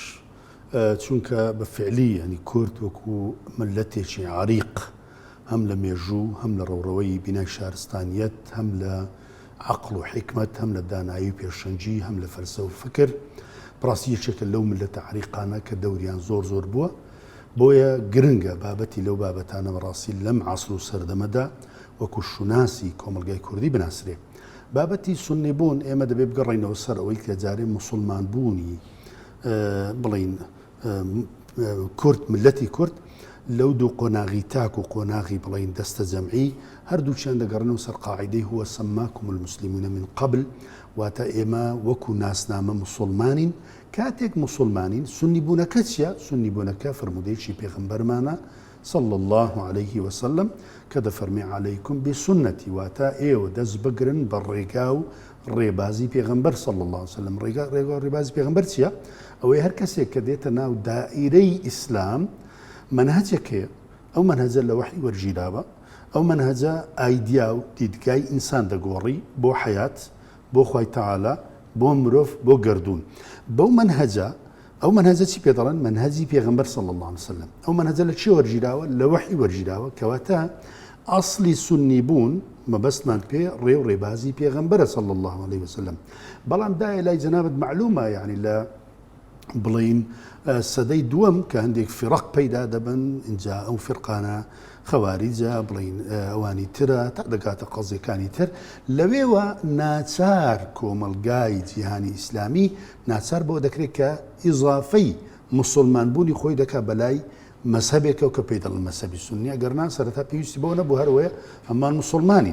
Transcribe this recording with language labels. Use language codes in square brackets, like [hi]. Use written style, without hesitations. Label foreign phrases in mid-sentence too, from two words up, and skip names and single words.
[ckb] چونکە بە فعلی ینی کورد وەکو ملەتێکی عریق هەم لە مێژوو هەم لە ڕەوڕەوەی بینای شارستانیەت هەم لە عەقڵ و حیکمەت هەم لە دانایی و پێشەنجی هەم لە فەلسەفە و فکر بەڕاستی یەکێکە لەو ملەتە عریقانە کە دەوریان زۆر بووە بۆیە گرنگە بابەتی لەو بابەتانە بەڕاستی لەم عەسڵ و سەردەمەدا وەکو شوناسی کۆمەلگای کوردی بناسرێ. بابەتی سوننیبوون ئێمە دەبێ بگەڕێینەوە سەر ئەوەی کە جارێ موسڵمان بوونی بڵین کورد ملەتی کورد لەو دوو قۆناغی تاک و قۆناغی بڵین دەستە جەمعی هەردووچیان دەگەڕنەوە سەر قاعیدەی [ar] هو سەماکم المسلمون من قبل [ckb] واتە ئێمە وەکو ناسنامە موسڵمانین کاتێک موسڵمانین سنی بوونەکە چیە؟ سنی بوونەکە فرمودەیەکی پێغەمبەرمانە [ar] صلى الله عليه وسلم [ckb] کە دەفەرمێ [ar] عەلەیکم بسنەتی [ckb] واتە ئێوە دەست بگرن بە ڕێگا و ڕێبازی پێغەمبەر [ar] صلى الله عليه وسلم. [ckb] ڕێگا و ڕێبازی پێغەمبەر چییە؟ ئەوەی هەر کەسێک کە دێتە ناو دائیرەی ئیسلام منهجێکەیە ئەو منهجە لە وحی وەرگیراوە ئەو منهجە ئایدیا و دیدگای ئینسان دەگۆڕی بۆ حەیات بۆ خوای تەعالا بۆ مرۆڤ بۆ گەردوون. بەو منهجە ئەو منهجە چی پێ دەڵێن؟ منهجی پێغەمبەر [ar] صلى الله عليه وسلم. [ckb] ئەو منهجە لە چی وەرگیراوە؟ لە وحی وەرگیراوە کەواتە ئەسڵی سونی بوون مەبەستمان پێ ڕێ و ڕێبازی پێغەمبەرە [ar] صلى الله عليه وسلم. [ckb] بەڵام دایە لای جەنابەت معلومە یعنی لە بڵین سەدەی دووەم کە هەندێک فیڕق پەیدا دەبن اینجا ئەو فرقانە خەواریجە بڵین ئەوانی ترە تا دەکاتە قەزیەکانی تر لەوێوە ناچار کۆمەلگای جیهانی ئیسلامی ناچار بۆ دەکرێت کە ئیضافەی موسڵمان بوونی خۆی دەکا بەلای مەسهەبێکەوە کە پێی دەڵێن مەسهەبی سوننیە گەرنا سەرەتا پێویستی بۆ نەبوو هەروەیە هەمان موسڵمانین.